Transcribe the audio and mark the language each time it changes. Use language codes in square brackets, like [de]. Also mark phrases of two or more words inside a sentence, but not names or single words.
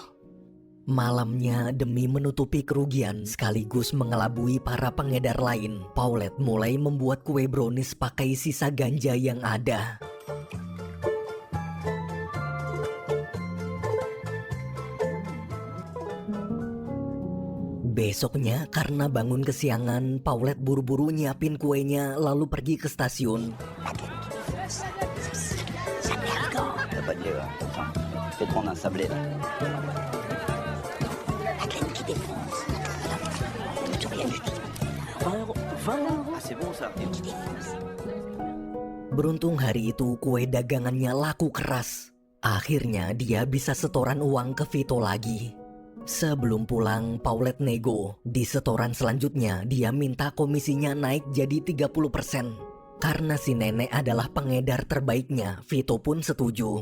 [id] Malamnya demi menutupi kerugian sekaligus mengelabui para pengedar lain, Paulette mulai membuat kue brownies pakai sisa ganja yang ada. Besoknya karena bangun kesiangan, Paulette buru-buru nyiapin kuenya lalu pergi ke stasiun. [fr] T'as pas de lait, là. Attends, je vais te prendre un sablé, là. La crème qui défonce. Tout rien du tout. 20 €. Ah, c'est bon, ça. Qui défonce. [id] Beruntung hari itu kue dagangannya laku keras. Akhirnya dia bisa setoran uang ke Vito lagi. Sebelum pulang, Paulette nego. Di setoran selanjutnya, dia minta komisinya naik jadi 30%. Karena si nenek adalah pengedar terbaiknya, Vito pun setuju.